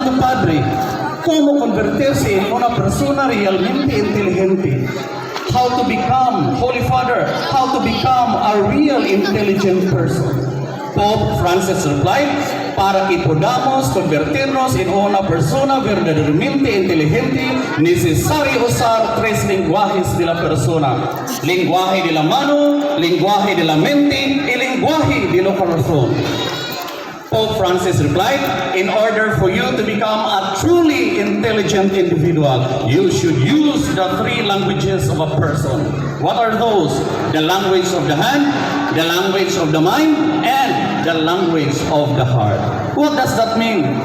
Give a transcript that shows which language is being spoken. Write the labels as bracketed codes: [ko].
[es] Santo Padre, cómo convertirse en una persona realmente inteligente. [en] How to become, Holy Father, how to become a real intelligent person. Pope Francis replied, [es] para que podamos convertirnos en una persona verdaderamente inteligente, necesario usar tres lenguajes de la persona: lenguaje de la mano, lenguaje de la mente y lenguaje de lo corazón. [en] Pope Francis replied, in order for you to become a truly intelligent individual, you should use the three languages of a person. What are those? The language of the hand, the language of the mind, and the language of the heart. What does that mean?